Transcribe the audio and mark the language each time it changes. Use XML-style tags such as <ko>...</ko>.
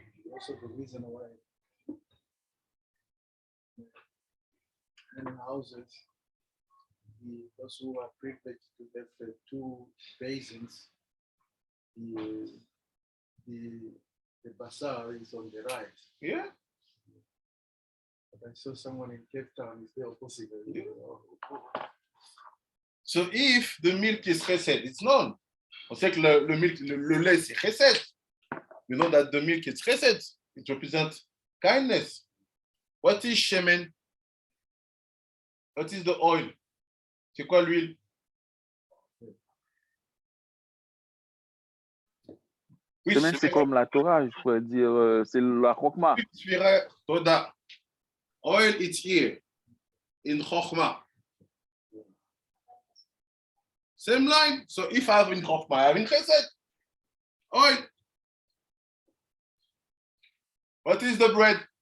<en>Also the reason why in houses, those who are privileged to get the two basins, the bazaar is on the right. Yeah. But I saw someone in Cape Town is the opposite. So if the milk is chesed, it's known.</en> <fr>On sait que le milk, le lait, c'est chesed.</fr> <en>You know that the milk is chesed. It represents kindness. What is shemen? What is the oil?</en> <fr>C'est quoi l'huile? Oui, Semaine, c'est comme la Torah, je pourrais dire, c'est la Chokma.</fr> <he>Toda.</he> <en>Oil, it's here in Chokhmah. Same line. So if I have in Chokhmah, I have in Chesed. Oil. What is the bread?</en>